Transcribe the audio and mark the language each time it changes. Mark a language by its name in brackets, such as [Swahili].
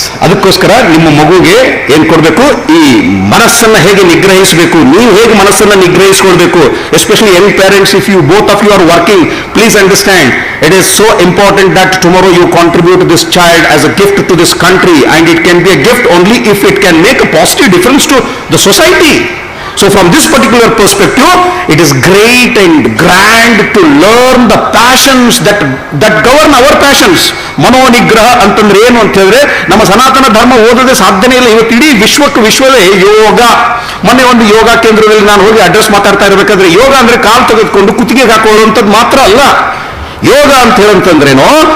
[Kannada] ಅದಕ್ಕೋಸ್ಕರ ನಿಮ್ಮ ಮಗುಗೆ ಏನ್ ಕೊಡ್ಬೇಕು? ಈ ಮನಸ್ಸನ್ನ ಹೇಗೆ ನಿಗ್ರಹಿಸಬೇಕು, ನೀವು ಹೇಗೆ ಮನಸ್ಸನ್ನ ನಿಗ್ರಹಿಸಿಕೊಳ್ಬೇಕು. [English] Especially young parents, if you both of you are working, please understand, it is so important that tomorrow you contribute this child as a gift to this country, and it can be a gift only if it can make a positive difference to the society. So from this particular perspective, it is great and grand to learn the passions that govern our passions. [Kannada] ಮನೋನಿಗ್ರಹ ಅಂತಂದ್ರೆ ಏನು ಅಂತ ಹೇಳಿದ್ರೆ, ನಮ್ಮ ಸನಾತನ ಧರ್ಮ ಓದದೆ ಸಾಧ್ಯನೇ ಇಲ್ಲ. ಇವತ್ತು ಇಡೀ ವಿಶ್ವವೇ ಯೋಗ. ಮೊನ್ನೆ ಒಂದು ಯೋಗ ಕೇಂದ್ರದಲ್ಲಿ ನಾನು ಹೋಗಿ ಅಡ್ರೆಸ್ ಮಾತಾಡ್ತಾ ಇರಬೇಕಾದ್ರೆ, ಯೋಗ ಅಂದ್ರೆ ಕಾಲು ತೆಗೆದುಕೊಂಡು ಕುತ್ತಿಗೆಗೆ ಹಾಕೊಳ್ಳುವಂಥದ್ದು ಮಾತ್ರ ಅಲ್ಲ. ಯೋಗ ಅಂತ ಹೇಳಂತಂದ್ರೇನು,